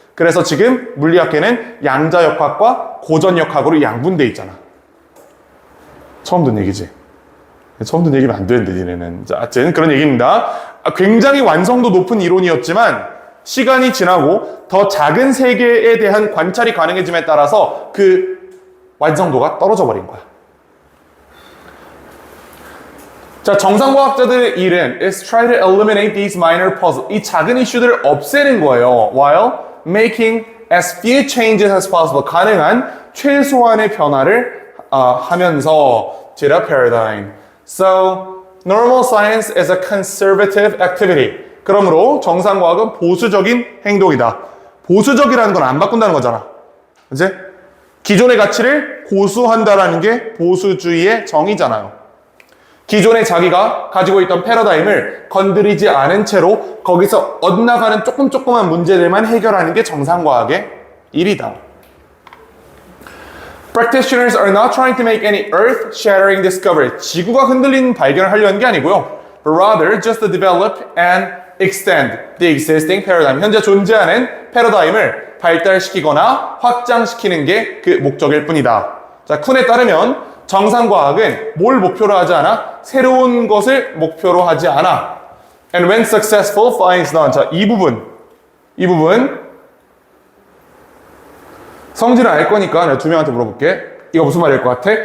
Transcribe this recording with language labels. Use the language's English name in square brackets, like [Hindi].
[Korean] 그래서 지금 물리학계는 양자역학과 고전역학으로 양분돼 있잖아. 처음 듣는 얘기지. 처음 듣는 얘기면 안 되는데, 니네는. 자, 어쨌든 그런 얘기입니다. 굉장히 완성도 높은 이론이었지만 시간이 지나고 더 작은 세계에 대한 관찰이 가능해짐에 따라서 그 완성도가 떨어져 버린 거야. [English] 자, [Korean] 정상과학자들의 일은 [English] is try to eliminate these minor puzzles. [Korean] 이 작은 이슈들을 없애는 거예요. [English] While making as few changes as possible. [Korean] 가능한 최소한의 변화를 하면서 [English] to the paradigm. So, normal science is a conservative activity. [Korean] 그러므로 정상과학은 보수적인 행동이다. 보수적이라는 건 안 바꾼다는 거잖아. 그치? 기존의 가치를 고수한다라는 게 보수주의의 정의잖아요. 기존에 자기가 가지고 있던 패러다임을 건드리지 않은 채로 거기서 엇나가는 조그만 문제들만 해결하는 게 정상과학의 일이다. [English] Practitioners are not trying to make any earth-shattering discovery. [Korean] 지구가 흔들리는 발견을 하려는 게 아니고요. [English] But rather just to develop and extend the existing paradigm. [Korean] 현재 존재하는 패러다임을 발달시키거나 확장시키는 게 그 목적일 뿐이다. 자, 쿤에 따르면 정상과학은 뭘 목표로 하지 않아? 새로운 것을 목표로 하지 않아. [English] And when successful finds none. [Korean] 자, 이 부분 성질을 알 거니까 내가 두 명한테 물어볼게. 이거 무슨 말일 것 같아?